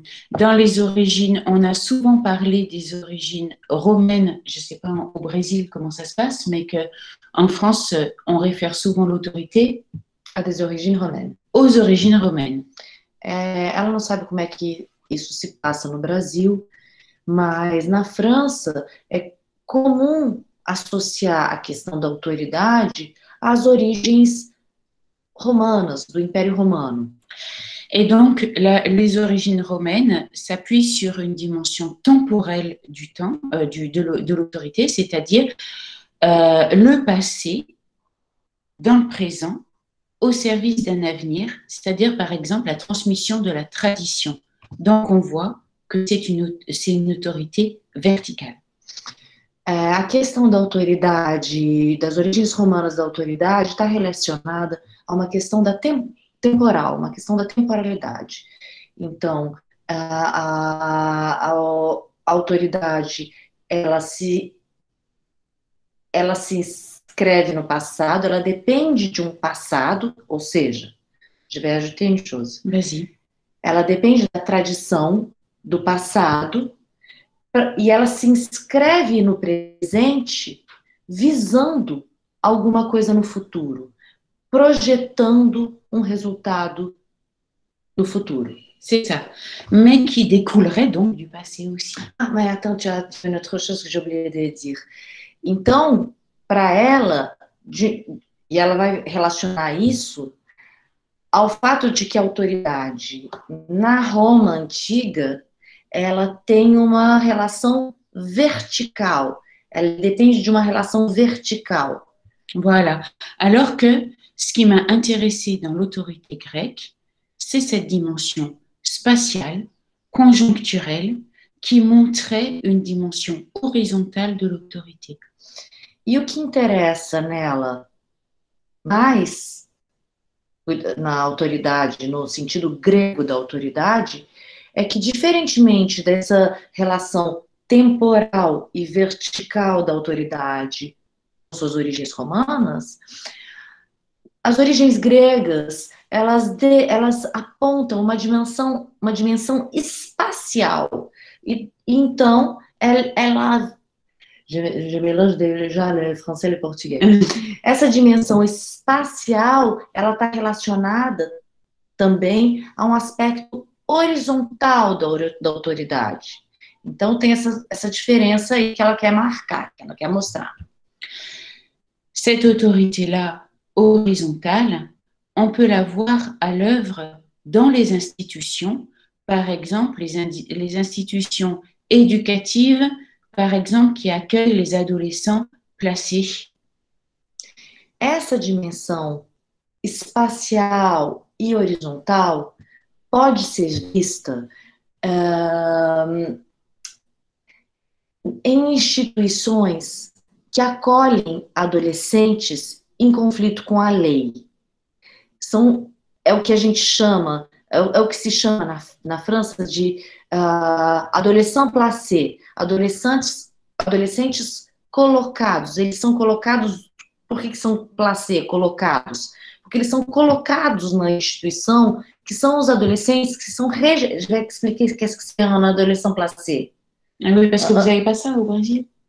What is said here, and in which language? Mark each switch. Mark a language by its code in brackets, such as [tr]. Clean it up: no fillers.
[fr] Dans les origines, on a souvent parlé des origines romaines. Je ne sais pas au Brésil comment ça se passe, mais qu'en France, on réfère souvent l'autorité a des origines romaines. Aux origines romaines. [pt] Ela não sabe como é que isso se passa no Brasil, mas na França é comum associar a questão da autoridade às origens romanas, do Império Romano. [fr] Et donc, les origines romaines s'appuient sur une dimension temporelle du temps, de l'autorité, c'est-à-dire le passé dans le présent au service d'un avenir, c'est-à-dire par exemple la transmission de la tradition. Donc, on voit que c'est une autorité verticale. [pt] A questão da autoridade, das origens romanas da autoridade, está relacionada a uma questão da temporal, uma questão da temporalidade. Então, a autoridade, ela se inscreve no passado, ela depende de um passado, ou seja, [fr] je vais ajouter une chose. Vas-y. [pt] Ela depende da tradição do passado e ela se inscreve no presente visando alguma coisa no futuro, projetando resultado do futuro. [fr] C'est ça. Mais qui découlerait donc du passé aussi. Ah, mas attends, tu as une autre chose que j'ai oublié de dire. [pt] Então, para ela, e ela vai relacionar isso ao fato de que a autoridade na Roma antiga, ela tem uma relação vertical. Ela depende de uma relação vertical. [fr] Voilà. Alors que ce qui m'a intéressé dans l'autorité grecque, c'est cette dimension spatiale, conjoncturelle, qui montrait une dimension horizontale de l'autorité. [pt] E o que interessa nela mais, na autoridade, no sentido grego da autoridade, é que, diferentemente dessa relação temporal e vertical da autoridade, com suas origens romanas, as origens gregas, elas apontam uma dimensão espacial. E então, ela... [fr] Je mélange déjà le français e le português. [pt] Essa dimensão espacial, ela está relacionada também a um aspecto horizontal da autoridade. Então, tem essa diferença aí que ela quer marcar, que ela quer mostrar. [fr] Cette autorité-là, horizontale, on peut la voir à l'œuvre dans les institutions, par exemple les institutions éducatives, par exemple, qui accueillent les adolescents placés. [pt] Essa dimensão espacial e horizontal pode ser vista em instituições que acolhem adolescentes em conflito com a lei. É o que a gente chama, é o que se chama na França de adolescent placé, adolescentes colocados. Eles são colocados, por que são placé, colocados? Porque eles são colocados na instituição, que são os adolescents que são... [fr] Je vais expliquer qu'est-ce que c'est un adolescent placé. Ah oui, parce que vous n'avez pas ça au Brésil.